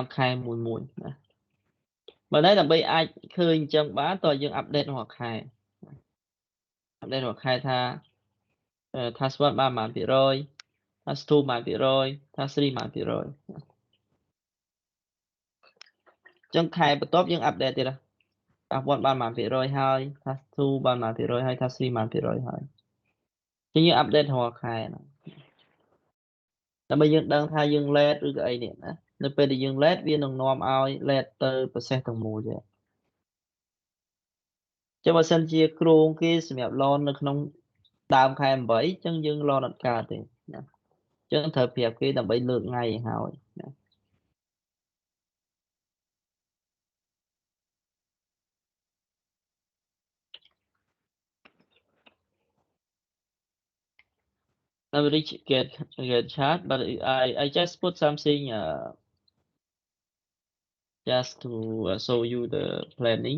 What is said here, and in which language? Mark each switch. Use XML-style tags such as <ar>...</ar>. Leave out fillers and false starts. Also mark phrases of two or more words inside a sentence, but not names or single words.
<km>ខែមួយណាបើតែដើម្បីអាចឃើញអញ្ចឹងបានតើយើង update រាល់ខែ update រាល់ខែថា task 1បានប៉ុន្មានភាគរយ task 2ប៉ុន្មានភាគរយ task 3ប៉ុន្មានភាគរយអ ញ្ចឹងខែបន្ទាប់យើង update ទៀត task 1បានប៉ុន្មានភាគរយហើយ task 2បានប៉ុន្មានភាគរយហើយ task 3ប៉ុន្មានភាគរយហើយ chứ như update រាល់ខែហ្នឹងដើម្បីយើងដឹងថាយើង late ឬក៏អីនេះណានៅពេលដែលយើង late វានឹងនាំឲ្យ late ទៅ process ទាំងមូលទៀត ចឹងបើសិនជាគ្រោងគេសម្រាប់ loan នៅក្នុងដើមខែ8ចឹងយើង loan អត់កើតទេណាចឹងត្រូវប្រាប់គេដើម្បីលើកថ្ងៃឲ្យហើយណា</km> <en>I will get chat but I just put something just to show you the planning.</en>